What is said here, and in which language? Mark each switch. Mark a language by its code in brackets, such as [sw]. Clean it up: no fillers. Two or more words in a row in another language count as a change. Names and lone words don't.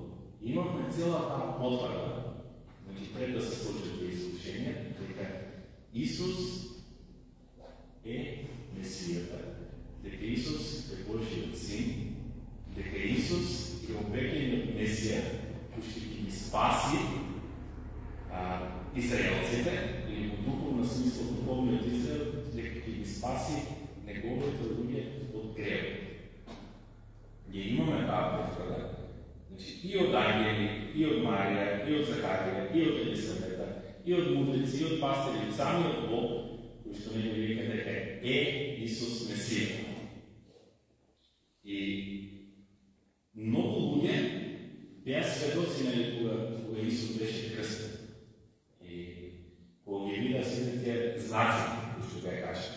[mk] Имавме цела таа потврда, значи пред да се случат тие искушенија, дека Исус е Месијата, дека Исус е Божиот син, дека Исус е облекениот Месија, кој ќе ги спаси израелците, или во духовна смисла духовниот Израел, дека ќе ги спаси неговите луѓе од гревот. Ние имаме таа потврда, значи и од ангели, и од Марија, и од Захарија, и од Елисавета, и од мудрици, и од пастири, сами од Бог, кои што некој вика дека Исус Месија. И многу луѓе беа сведоци кога Исус беше крстен. И кога ги вида сите тие знаци, кои што беа кажани.